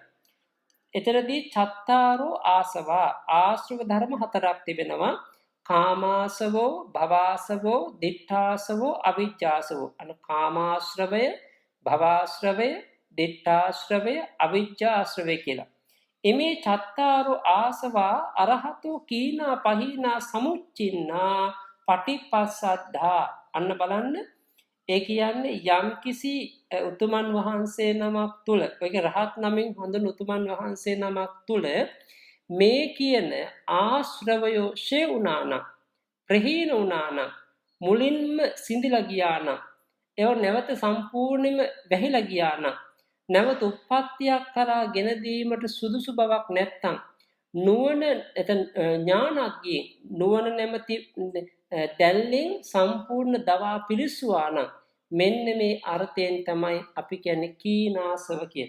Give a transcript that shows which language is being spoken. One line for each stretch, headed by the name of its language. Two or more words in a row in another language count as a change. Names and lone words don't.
Pali: එතරදී චත්තාරෝ ආසවා
Sinhala: ආශ්‍රව ධර්ම හතරක් තිබෙනවා.
Pali: කාමාසවෝ, භවාසවෝ, දිඨාසවෝ, අවිජ්ජාසවෝ.
Sinhala: කාමාශ්‍රවය, භවාශ්‍රවය, දිඨාශ්‍රවය, අවිජ්ජාශ්‍රවය කියලා.
Pali: එමේ චත්තාරෝ ආසවා අරහතෝ කීනා පහීනා සමුච්චින්නා පටිපස්සද්ධා.
Sinhala: අන්න බලන්න, ඒ කියන්නේ යම්කිසි උතුමන් වහන්සේ නමක් තුල, ඔයක රහත් නමින් හඳුන් උතුමන් වහන්සේ නමක් තුල මේ කියන ආශ්‍රවයෝ ෂේ උනානම්, ප්‍රහීන උනානම්, මුලින්ම සිඳිලා ගියානම්, ඒව නැවත සම්පූර්ණයෙන්ම වැහිලා ගියානම්, නැවත උප්පත්තියක් කරා ගෙන දීමට සුදුසු බවක් නැත්තම්, නුවණ එතන ඥානග්ගේ නුවණ නැමැති දැල්ලෙන් සම්පූර්ණ දවා පිරිසුවා නම් මෙන්න මේ අර්ථයෙන් තමයි අපි කියන්නේ කීනාසව කියන.